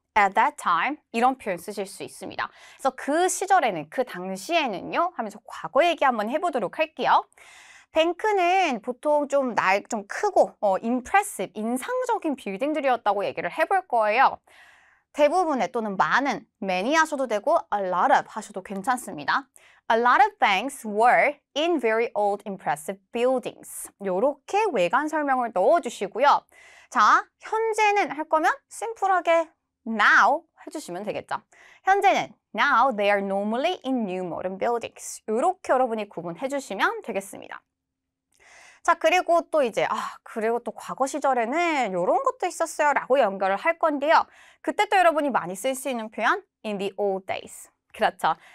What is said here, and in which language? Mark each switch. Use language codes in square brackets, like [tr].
[en] At that time [ko] 이런 표현 쓰실 수 있습니다. 그래서 그 시절에는, 그 당시에는요 하면서 과거 얘기 한번 해보도록 할게요. 뱅크는 보통 좀 크고 impressive, 인상적인 빌딩들이었다고 얘기를 해볼 거예요. 대부분의 또는 많은, many 하셔도 되고 a lot of 하셔도 괜찮습니다. [en] A lot of banks were in very old impressive buildings. [ko] 요렇게 외관 설명을 넣어주시고요. 자, 현재는 할 거면 심플하게 now 해주시면 되겠죠. 현재는 [en] now they are normally in new modern buildings. [ko] 이렇게 여러분이 구분해 주시면 되겠습니다. 자, 그리고 또 이제 그리고 또 과거 시절에는 이런 것도 있었어요 라고 연결을 할 건데요. 그때 또 여러분이 많이 쓸 수 있는 표현 [en] in the old days. [ko] 그렇죠.